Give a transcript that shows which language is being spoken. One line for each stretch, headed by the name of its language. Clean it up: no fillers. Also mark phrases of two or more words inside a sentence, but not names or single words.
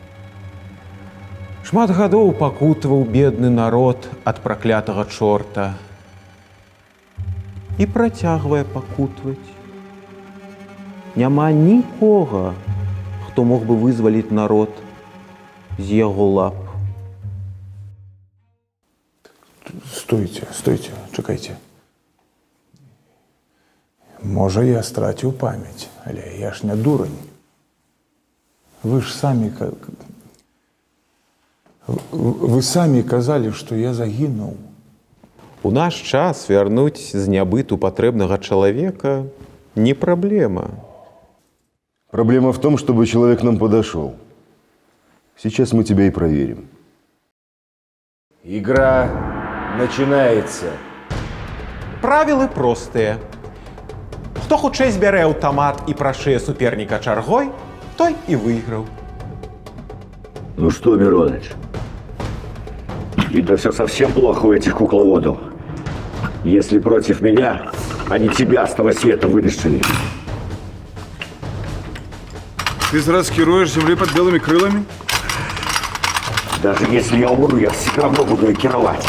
Belarusian: Шмат гадоў пакутаваў бедны народ ад праклятага чорта і працягвае пакутваць. Няма нікога, хто мог бы вызваліць народ з яго лап.
Ukrainian: Стойте, стойте, чекайте. Може, я стратив память, але я ж не дурень.
Belarusian: Вы ж самі... Вы самі казалі, што я загінуў. У наш час вярнуць з нябыту патрэбнага чалавека не праблема.
Russian: Проблема в том, чтобы человек нам подошел. Сейчас мы тебя и проверим. Игра начинается.
Belarusian: Правілы простыя. Хто хутчэй збярэ аўтамат і прашые суперніка чаргой, той і выйграў.
Russian: Ну что, Мироныч, видно, все совсем плохо у этих кукловодов. Если против меня, они тебя с того света вытащили. Ты зараз керуешь землей под белыми крылами? Даже если я умру, я все равно буду ее керовать.